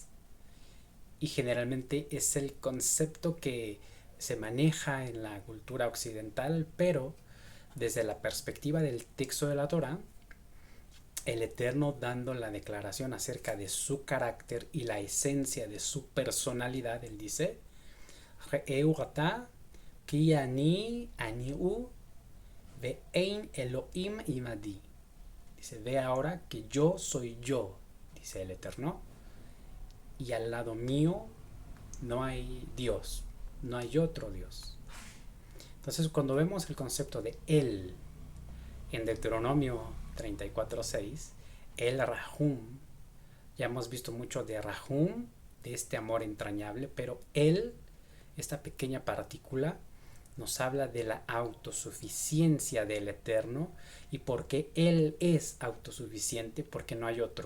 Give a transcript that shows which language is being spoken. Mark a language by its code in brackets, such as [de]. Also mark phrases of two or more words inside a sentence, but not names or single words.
[es] Y generalmente es el concepto que se maneja en la cultura occidental, pero desde la perspectiva del texto de la Torá, el Eterno dando la declaración acerca de su carácter y la esencia de su personalidad, él dice, [he] ראו עתה כי אני אני הוא ואין אלהים עמדי. [es] Dice, ve ahora que yo soy yo, dice el Eterno, y al lado mío no hay Dios, no hay otro Dios. Entonces, cuando vemos el concepto de Él en Deuteronomio 34:6, el Rahum, ya hemos visto mucho de Rahum, de este amor entrañable, pero Él, esta pequeña partícula, nos habla de la autosuficiencia del Eterno y porque Él es autosuficiente, porque no hay otro.